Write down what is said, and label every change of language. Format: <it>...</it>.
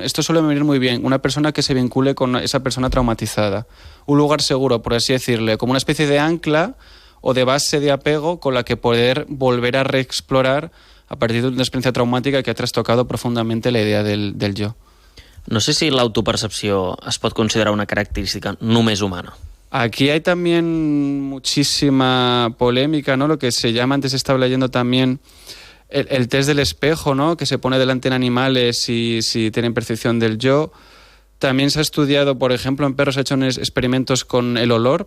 <es>Esto suele venir muy bien. Una persona que se vincule con esa persona traumatizada. Un lugar seguro, por así decirle, como una especie de ancla o de base de apego con la que poder volver a reexplorar a partir de una experiencia traumática que ha trastocado profundamente la idea del yo.</es> <ca>No sé si l'autopercepció es pot considerar una característica només humana.</ca> <es>Aquí hay también muchísima polémica, ¿no? Lo que se llama, antes estaba leyendo también el test del espejo, ¿no? Que se pone delante en animales y si tienen percepción del yo. También se ha estudiado, por ejemplo, en perros se ha hecho experimentos con el olor.</es>